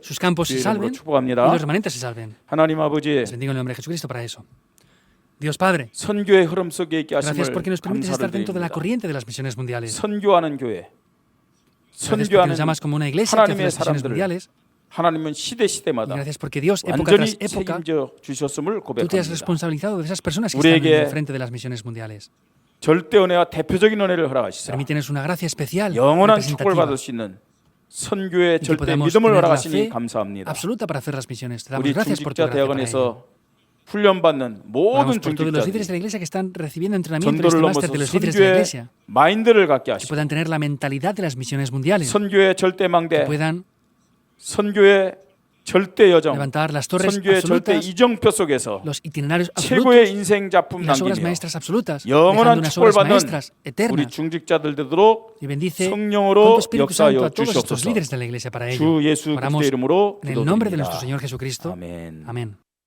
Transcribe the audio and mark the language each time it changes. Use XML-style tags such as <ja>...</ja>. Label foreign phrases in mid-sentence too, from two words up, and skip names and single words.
<es>sus campos se</es> <ko>주의</ko> <es>salven</es> <ko>이름으로</ko> <es>y</es> <ko>축복합니다.</ko> <es>los remanentes se salven.</es> <ko>하나님 아버지</ko> <es>Les bendigo en el nombre de Jesucristo para eso. Dios Padre,</es> <ko>선교의 흐름 속에 있게</ko> <es>gracias</es> <ko>하심을</ko> <es>porque nos permites estar</es> <ko>감사를</ko> <es>dentro de la</es> <ko>드립니다.</ko> <es>corriente de las misiones mundiales.</es> <ko>선교하는 교회,</ko> <es>Gracias porque</es> <ko>선교하는</ko> <es>nos llamas como una iglesia que hace</es> <ko>하나님의</ko> <es>las misiones</es> <ko>사람들을</ko> <es>mundiales.</es> <ko>하나님은</ko> <es>Y</es> <ko>시대마다</ko> <es>gracias porque Dios, época</es> <ko>완전히</ko> <es>tras época,</es> <ko>책임져 주셨음을</ko> <es>tú te has</es> <ko>고백합니다.</ko> <es>responsabilizado de esas personas que están en</es> <ko>우리에게</ko> <es>el frente de las misiones mundiales.</es> <ko>절대 은혜와 대표적인 은혜를 허락하시사</ko> <es>Permítenos una gracia especial,</es> <ko>영원한 축복을</ko> <es>representativa,</es> <ko>받을 수 있는 선교의</ko> <es>y que</es> <ko>절대</ko> <es>podamos</es> <ko>믿음을</ko> <es>tener la</es> <ko>허락하시니</ko> <es>fe</es> <ko>감사합니다.</ko> <es>absoluta para hacer las misiones. Te damos</es> <ko>우리</ko> <es>gracias por tu</es> <ko>중직자</ko> <es>gracia para ello.</es> <ko>대학원에서 훈련받는 모든</ko> <es>Oramos por todos los líderes de</es> <ko>중직자들이</ko> <es>la iglesia que están recibiendo entrenamiento en</es> <ko>전도를</ko> <es>este</es> <ko>넘어서</ko> <es>máster de los líderes de la</es> <ko>선교의</ko> <es>iglesia,</es> <ko>마인드를 갖게</ko> <es>que</es> <ko>하시고</ko> <es>puedan tener la mentalidad de las misiones mundiales,</es> <ko>선교의 절대</ko> <es>que</es> <ko>망대,</ko> <es>puedan</es> <ko>선교의 절대 여정,</ko> <es>levantar las torres</es> <ko>선교의 절대</ko> <es>absolutas,</es> <ko>이정표 속에서</ko> <es>los itinerarios</es> <ko>최고의</ko> <es>absolutos</es> <ko>인생 작품</ko> <es>y las obras</es> <ko>남기며</ko> <es>maestras absolutas, dejando</es> <ko>영원한</ko> <es>unas</es> <ko>축복을</ko> <es>obras</es> <ko>받는</ko> <es>maestras</es> <ko>우리</ko> <es>eternas.</es> <ko>중직자들 되도록</ko> <es>Y bendice con tu</es> <ko>성령으로</ko> <es>Espíritu Santo</es> <ko>역사하여</ko> <es>a todos estos</es> <ko>주시옵소서.</ko> <es>líderes de la iglesia para ello.</es> <ko>주 예수</ko> <es>Oramos</es> <ko>그리스도의 이름으로</ko> <es>en el nombre de</es> <ko>기도드립니다.</ko> <es>nuestro Señor Jesucristo.</es> <ko>아멘.</ko> <es>Amén.</es>